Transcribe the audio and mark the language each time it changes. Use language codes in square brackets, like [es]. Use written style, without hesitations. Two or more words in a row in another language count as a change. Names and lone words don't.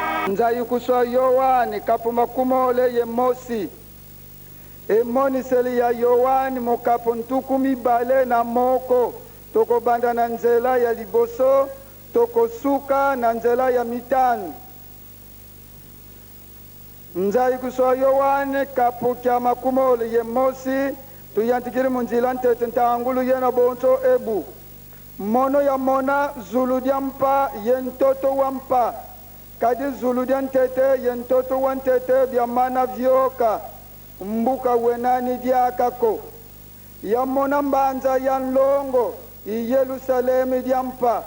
[kg] nzai kuswa Yohani kapuma kumole ye mosi [ln] emoniseli ya Yohani mokapo ntuku mibale na moko toko banda na nzela ya liboso toko suka na nzela ya mitano. [kg] Nzai kuswa Yohani kapu kya makumole ye mosi tuyantikiri munzila ntete ntangulu yena bonso ebu mono ya mona zulu diampa yentoto wampa kadi zulu diantete yentoto wantete biamana vyoka mbuka wenani diakako ya mona mbanza ya nlongo i Yerusalemu diampa